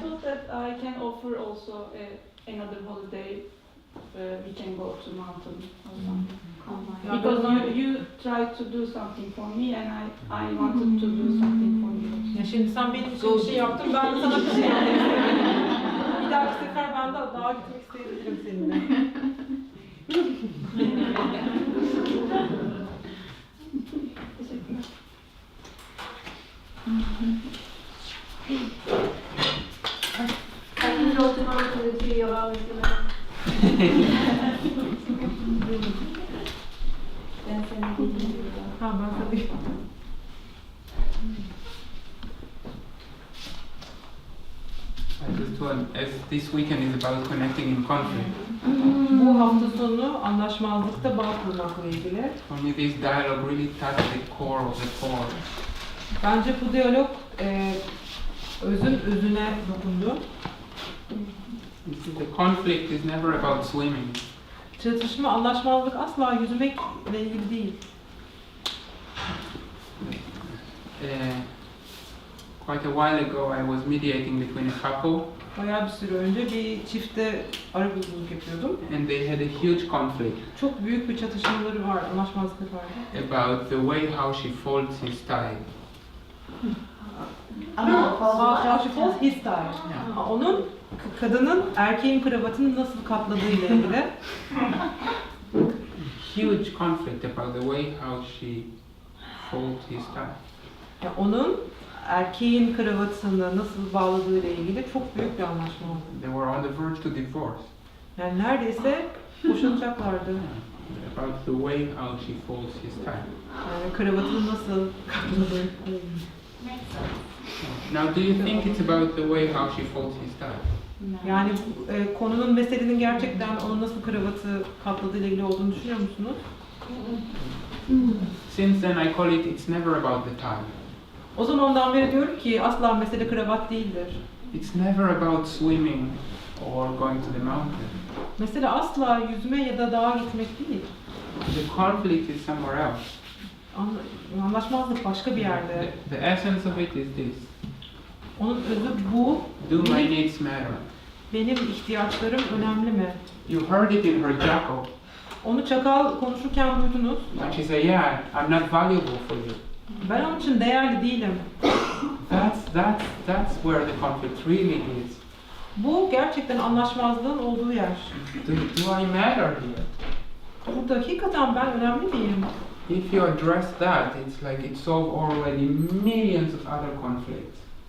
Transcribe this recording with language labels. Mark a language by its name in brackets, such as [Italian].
[English] thought that I can offer also another holiday. We can go to mountain or something. Because you tried to do something for me and I wanted to do something for you. [Turkish] Ya şimdi sen benim için bir şey yaptın, ben de sana bir şey yapayım. Bir dahaki sefer ben de dağa gitmek isteyebilirim seninle. Teşekkürler. [English] I can go tomorrow to the tree of ours. [Turkish] Ben seni dinliyorum. Ha ben tabii. [English] I just want, as this weekend is about connecting in conflict, [Turkish] Bu hafta sonu anlaşmazlıkta bağ kurmakla ilgili. [English] for me this dialogue really touched the core of the core. [Turkish] Bence bu diyalog özün özüne dokundu. [English] You see, the conflict is never about swimming. [Turkish] Çatışma, anlaşmazlık asla yüzmekle ilgili değil. [English] Quite a while ago I was mediating between a couple [Turkish] Bayağı bir süre önce bir çifte arabuluculuk yapıyordum. [English] and they had a huge conflict [Turkish] Çok büyük bir çatışmaları var, anlaşmazlıkları vardı. [English] about the way how she folds his tie. How she folds his tie. [Turkish] Onun, kadının erkeğin kravatını nasıl katladığı ile ilgili. [English] Huge conflict about the way how she folds his tie. [Turkish] Yani onun erkeğin kravatını nasıl bağladığı ile ilgili çok büyük bir anlaşma oldu. [English] They were on the verge to divorce [Turkish] Yani neredeyse boşanacaklardı. [English] about the way how she folds his tie. [Turkish] Yani kravatını nasıl katladığı. [English] Now, do you think it's about the way how she folds his tie? [Turkish] Yani konunun, meselenin gerçekten onun nasıl kravatı katladığı ile ilgili olduğunu düşünüyor musunuz? [English] Since then I call it, it's never about the tie. [Turkish] O zamandan beri diyorum ki asla mesele kravat değildir. [English] It's never about swimming or going to the mountain. [Turkish] Mesele asla yüzme ya da dağa gitmek değil. [English] The conflict is somewhere else. [Turkish] Anlaşmazlık başka bir yerde. [English] The essence of it is this. [Turkish] Onun özü bu. [English] Do my needs matter? [Turkish] Benim ihtiyaçlarım önemli mi? [English] You heard it in her jackal. [Turkish] Onu çakal konuşurken duydunuz. [English] When she said, yeah, I'm not valuable for you. [Turkish] Ben onun için değerli değilim. [English] That's where the conflict really is. [Turkish] Bu gerçekten anlaşmazlığın olduğu yer. [English] Do I matter here? [Turkish] Burada hakikaten ben önemli miyim? [English] If you address that, it's like it solves already millions of other conflicts.